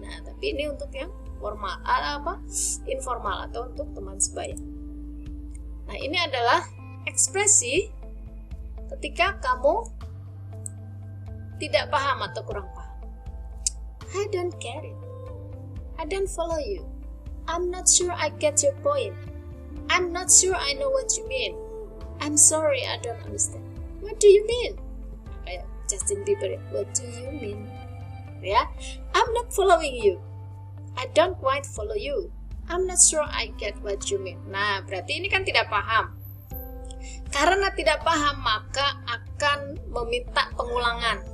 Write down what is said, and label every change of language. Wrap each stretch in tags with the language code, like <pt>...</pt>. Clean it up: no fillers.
<id>Nah, tapi ini untuk yang formal, informal atau untuk teman sebaya. Nah, ini adalah ekspresi ketika kamu tidak paham atau kurang paham.</id> <en>I don't get it. I don't follow you. I'm not sure I get your point. I'm not sure I know what you mean. I'm sorry, I don't understand. What do you mean? Kayak Justin Bieber, what do you mean? Ya, I'm not following you. I don't quite follow you. I'm not sure I get what you mean.</en> <id>Nah, berarti ini kan tidak paham. Karena tidak paham, maka akan meminta pengulangan.</id>